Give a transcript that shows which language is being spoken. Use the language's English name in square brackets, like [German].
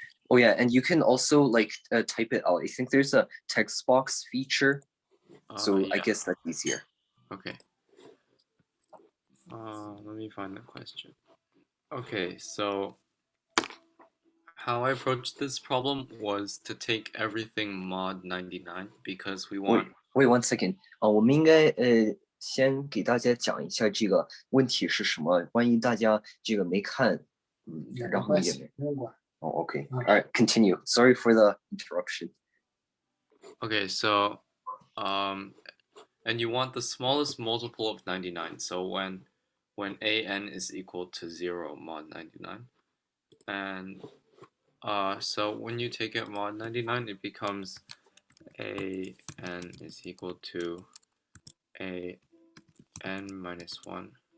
[English] Oh yeah, and you can also like type it out. I think there's a text box feature, so yeah. I guess that's easier. Okay. Let me find the question. Okay, so how I approached this problem was to take everything mod 99 because we want. Wait 1 second. [Chinese] 我们应该先给大家讲一下这个问题是什么，万一大家这个没看，然后也没。 [English] Oh, okay. All right, continue. Sorry for the interruption. Okay, so, and you want the smallest multiple of 99. So when an is equal to 0 mod 99, and so when you take it mod 99, it becomes an is equal to n minus 1.